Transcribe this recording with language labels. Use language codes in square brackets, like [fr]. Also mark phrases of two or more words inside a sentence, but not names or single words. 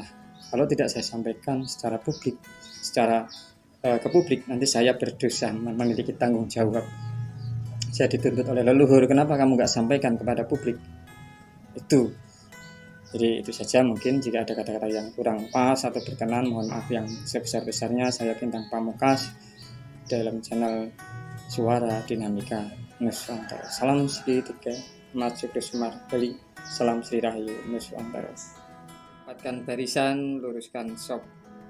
[id] Kalau tidak saya sampaikan secara publik, ke publik, nanti saya berdosa, memiliki tanggung jawab. Saya dituntut oleh leluhur, kenapa kamu nggak sampaikan kepada publik? Itu. Jadi itu saja, mungkin jika ada kata-kata yang kurang pas atau berkenan, mohon maaf yang sebesar-besarnya. Saya Bintang Pamungkas dalam channel Suara Dinamika Nuswantara. Salam segitiga emas Joglo Semarbari. Salam Sri Rahayu Nuswantara. Rapatkan barisan, luruskan shaf.